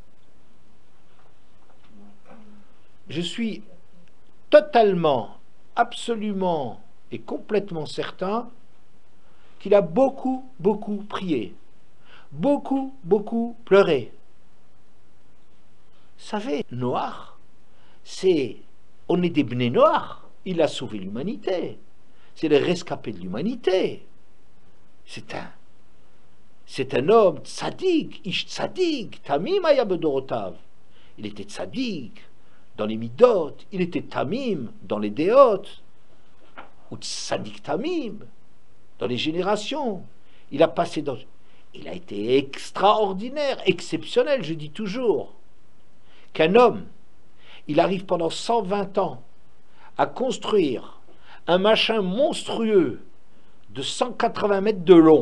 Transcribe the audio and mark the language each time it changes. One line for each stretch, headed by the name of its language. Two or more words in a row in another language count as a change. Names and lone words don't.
French: Je suis totalement, absolument et complètement certain qu'il a beaucoup, beaucoup prié, beaucoup, beaucoup pleuré. Vous savez, Noach, on est des
Hebrew: בני נח,
French: il a sauvé l'humanité, c'est le rescapé de l'humanité. C'est un homme tzaddik,
Hebrew: איש צדיק תמים היה בדורותיו.
French: Il était tzaddik dans les midot, il était tamim dans les déot, ou
Hebrew: צדיק תמים
French: dans les générations. Il a passé dans... il a été extraordinaire, exceptionnel, je dis toujours, qu'un homme, il arrive pendant 120 ans à construire un machin monstrueux de 180 mètres de long.